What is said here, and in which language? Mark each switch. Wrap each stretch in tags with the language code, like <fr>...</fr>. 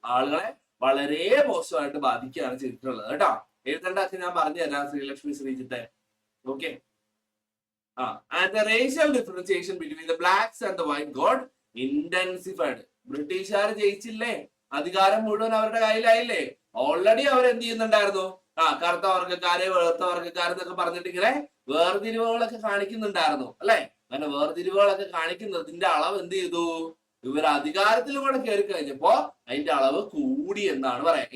<ml>ആളുകളെ വളരെ മോശമായിട്ട് ബാധിക്കുകയാണ് ചെയ്തിട്ടുള്ളത് കേട്ടോ. എഴുതേണ്ട അച്ഛൻ ഞാൻ പറഞ്ഞു തരാം, Sreelakshmi ശ്രീജിത്തെ.</ml> <en>Okay, and the racial differentiation between the blacks and the white got intensified.</en> <ml>ബ്രിട്ടീഷുകാർ ജയിച്ചില്ലേ, അധികാരം മുഴുവൻ അവരുടെ കയ്യിലായില്ലേ, ഓൾറെഡി അവർ എന്ത് ചെയ്യുന്നുണ്ടായിരുന്നു? കറുത്ത വർഗ്ഗക്കാരെ വെളുത്ത വർഗ്ഗക്കാരെന്നൊക്കെ പറഞ്ഞിട്ട് ഇങ്ങനെ വേർതിരിവുകളൊക്കെ കാണിക്കുന്നുണ്ടായിരുന്നു അല്ലെ? അങ്ങനെ വേർതിരിവുകളൊക്കെ കാണിക്കുന്നതിന്റെ അളവ് എന്ത് ചെയ്തു? ഇവർ അധികാരത്തിലും കൂടെ കയറി കഴിഞ്ഞപ്പോ അതിന്റെ അളവ് കൂടി എന്നാണ് പറയാം.</ml>